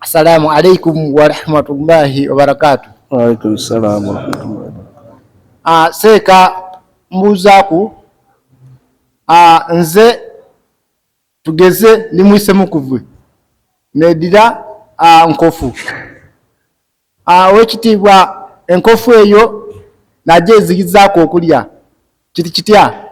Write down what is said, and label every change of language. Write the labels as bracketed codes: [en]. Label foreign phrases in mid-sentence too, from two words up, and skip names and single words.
[ar] السلام عليكم ورحمة الله وبركاته. وعليكم السلام ورحمة الله و barakatuh. [lg] Seeka mbuuzaku nze tugeze nimwise mukuvwe nedira nkofu wekitiibwa enkofu eyo najja ezigizaako okulya kiti kitya?